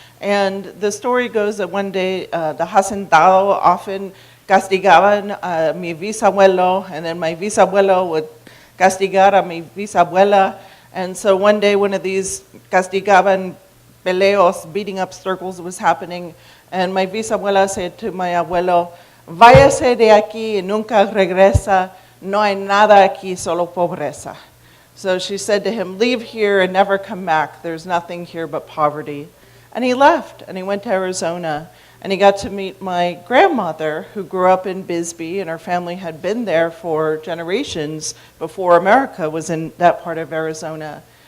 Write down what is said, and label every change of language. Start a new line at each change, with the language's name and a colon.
English: And the story goes that one day the hacendado often
Spanish: castigaban a mi bisabuelo,
English: and then my bisabuelo would
Spanish: castigar a mi bisabuela.
English: And so one day one of these
Spanish: castigaban peleos,
English: beating up circles, was happening. And my bisabuela said to my abuelo,
Spanish: váyase de aquí y nunca regresa. No hay nada aquí, solo pobreza.
English: So she said to him, leave here and never come back. There's nothing here but poverty. And he left, and he went to Arizona, and he got to meet my grandmother, who grew up in Bisbee, and her family had been there for generations before America was in that part of Arizona.